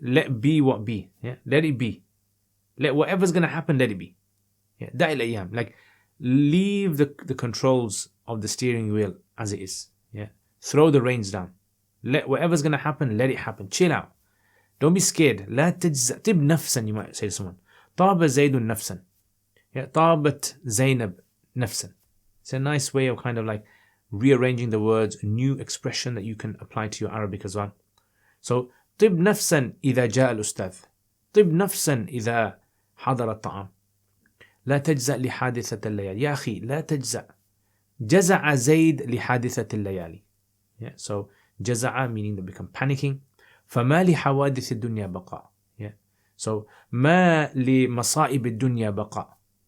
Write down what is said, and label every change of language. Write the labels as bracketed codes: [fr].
[en] Let be what be. Yeah, let it be. Let whatever's gonna happen, let it be. Yeah, [ar] دع الأيام, [en] like leave the controls of the steering wheel as it is. Yeah, throw the reins down. Let whatever's gonna happen, let it happen. Chill out. Don't be scared. [ar] لا تجزع. طب نفسا, [en] you might say to someone. [ar] طاب زيد نفسا. Yeah, طابت زينب نفسا. [en] It's a nice way of kind of like rearranging the words, a new expression that you can apply to your Arabic as well. [ar] So طب نفسا إذا جاء الأستاذ. طب نفسا إذا حضر الطعام. لا تجزع لحادثة الليالي. يا أخي لا تجزع. جزع زيد لحادثة الليالي. [en] Yeah, so جزع meaning they become panicking. [ar] فما لحوادث الدنيا بقاء. Yeah. So ما لمصائب الدنيا بقاء.